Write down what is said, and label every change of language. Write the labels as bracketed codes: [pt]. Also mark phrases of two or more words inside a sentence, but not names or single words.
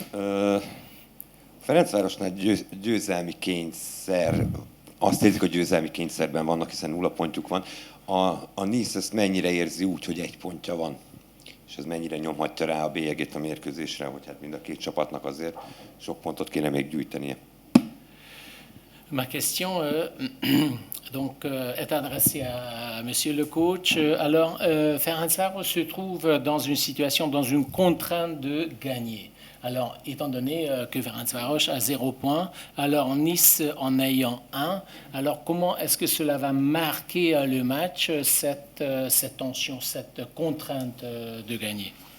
[hu] Ferencvárosnál győzelmi kényszer, azt érzik, hogy győzelmi kényszerben vannak, hiszen 0 pontjuk van. A Nice ezt mennyire érzi úgy, hogy 1 pontja van? És ez mennyire nyomhatja rá a bélyegét a mérkőzésre, hogy hát mind a két csapatnak azért sok pontot kéne még gyűjtenie? [fr] Ma question est adressée à Monsieur le coach. Alors, Ferencváros se trouve dans une situation, dans une contrainte de gagner. Alors, étant donné que Ferencváros a 0 point, alors Nice en ayant 1, alors comment est-ce que cela va marquer le match, cette tension, cette contrainte de gagner?